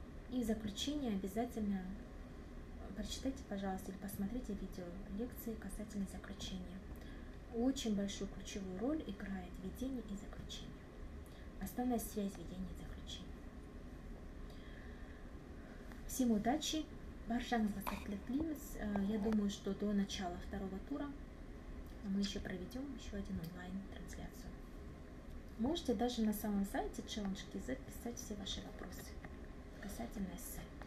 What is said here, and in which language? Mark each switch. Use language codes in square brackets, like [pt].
[ru] И в заключение обязательно прочитайте, пожалуйста, или посмотрите видео лекции касательно заключения. Очень большую ключевую роль играет введение и заключение. Основная связь введения и заключения. Всем удачи, [kk] баршаңызға сәттілік тілейміз. [ru] Я думаю, что до начала второго тура мы еще проведем еще один онлайн-трансляцию. Можете даже на самом сайте Challenge.kz писать все ваши вопросы касательно эссе.